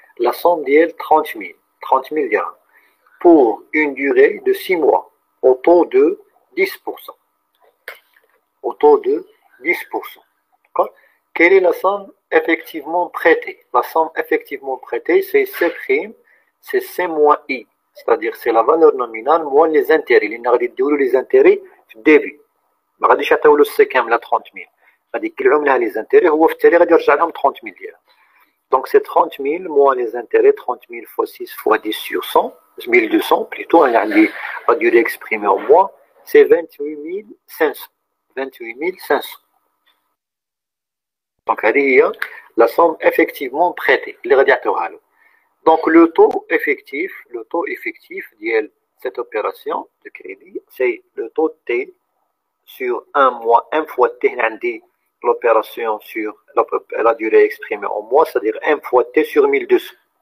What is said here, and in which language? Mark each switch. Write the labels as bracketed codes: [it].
[fr] La somme d'elle 30 000 dirhams pour une durée de 6 mois au taux de 10%. D'accord? Quelle est la somme effectivement prêtée? La somme effectivement prêtée, c'est C prime, c'est C moins I. C'est-à-dire c'est la valeur nominale moins les intérêts. Il y a les intérêts au début. [ar] ما غاديش يعطيو له السي كامله 30 000 غادي يكلعهم لها les intérêts هو في التالي غادي يرجع لهم 30 000 ديالها. [fr] Donc c'est 30 000 moins les intérêts 30 000 fois 6 fois 10 sur 100 1200 plutôt [ar] انا عندي [fr] la durée exprimée en mois c'est 28 500. [ar] Donc هذه هي [fr] la somme effectivement prêtée [ar] اللي غادي يعطيوها له. [fr] Donc le taux effectif de cette opération de crédit, c'est le taux T sur 1 moins 1 fois T, l'opération sur la durée exprimée en mois, c'est-à-dire 1 fois T sur 1200.